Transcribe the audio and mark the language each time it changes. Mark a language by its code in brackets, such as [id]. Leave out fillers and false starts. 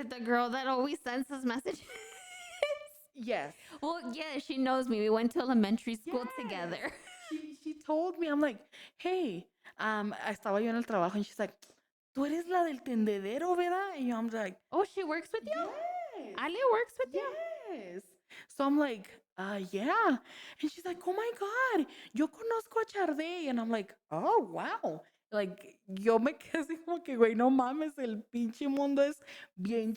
[en] it the girl that always sends us messages? yes. Well, yeah, she knows me. We went to elementary school together. She told me, I'm like, hey, [es] estaba yo en el trabajo, [en] and she's like, [es] tú eres la del tendedero, ¿verdad? [en] And I'm like, Oh, she works with you? yes. Ale works with you? Yes. So I'm like, yeah. And she's like, oh my God, [es] yo conozco a Charday. [en] And I'm like, oh, wow. Like, [es] yo me quedé así como que, güey, no mames, el pinche mundo es bien